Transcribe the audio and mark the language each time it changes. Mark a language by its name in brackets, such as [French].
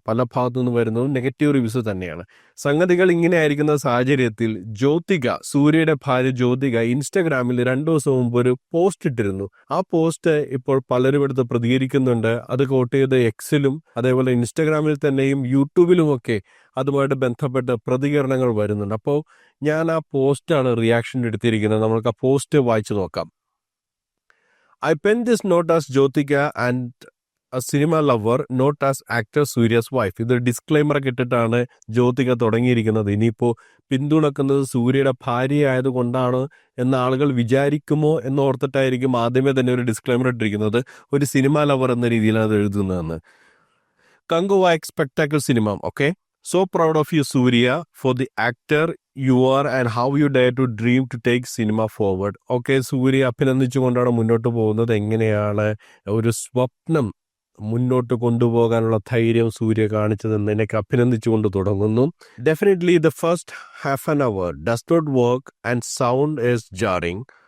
[Malayalam] പല ഭാഗത്തു നിന്ന് വരുന്നതും നെഗറ്റീവ് റിവ്യൂസ് തന്നെയാണ്. സംഗതികൾ ഇങ്ങനെ ആയിരിക്കുന്ന സാഹചര്യത്തിൽ സൂര്യയുടെ ഭാര്യ ജ്യോതിക ഇൻസ്റ്റഗ്രാമിൽ 2 ദിവസം മുമ്പ് ഒരു പോസ്റ്റ് ഇട്ടിരുന്നു. ആ പോസ്റ്റ് ഇപ്പോൾ പലരും എടുത്ത് പ്രതികരിക്കുന്നുണ്ട്. അത് കോട്ട് ചെയ്ത് എക്സിലും അതേപോലെ ഇൻസ്റ്റഗ്രാമിൽ തന്നെയും യൂട്യൂബിലുമൊക്കെ അതുമായിട്ട് ബന്ധപ്പെട്ട് പ്രതികരണങ്ങൾ വരുന്നുണ്ട്. അപ്പോൾ ഞാൻ ആ പോസ്റ്റാണ് റിയാക്ഷൻ എടുത്തിരിക്കുന്നത്. നമുക്ക് ആ പോസ്റ്റ് വായിച്ചു നോക്കാം. [English] I pen this note as Jyotika and a cinema lover, not as actor Surya's wife. [Malayalam] ഇത് ഡിസ്ക്ലൈമർ ഒക്കെ ഇട്ടിട്ടാണ് ജ്യോതിക തുടങ്ങിയിരിക്കുന്നത്. ഇനിയിപ്പോൾ പിന്തുണക്കുന്നത് സൂര്യയുടെ ഭാര്യ ആയതുകൊണ്ടാണ് എന്ന ആളുകൾ വിചാരിക്കുമോ എന്നോർത്തിട്ടായിരിക്കും ആദ്യമേ തന്നെ ഒരു ഡിസ്ക്ലൈമർ ഇട്ടിരിക്കുന്നത്. ഒരു സിനിമ ലവർ എന്ന രീതിയിലാണ് അത് എഴുതുന്നതെന്ന്. [English] Kanguva spectacle cinema, okay? So proud of you, Surya, for the actor you are and how you dare to dream to take cinema forward. [Malayalam] Okay, സൂര്യ അഭിനന്ദിച്ചുകൊണ്ടാണ് മുന്നോട്ട് പോകുന്നത്. എങ്ങനെയാണ് ഒരു സ്വപ്നം മുന്നോട്ട് കൊണ്ടുപോകാനുള്ള ധൈര്യം സൂര്യ കാണിച്ചതെന്ന് എനിക്ക് അഭിനന്ദിച്ചുകൊണ്ട് തുടങ്ങുന്നു. [English] Definitely the first half an hour does not work and sound is jarring.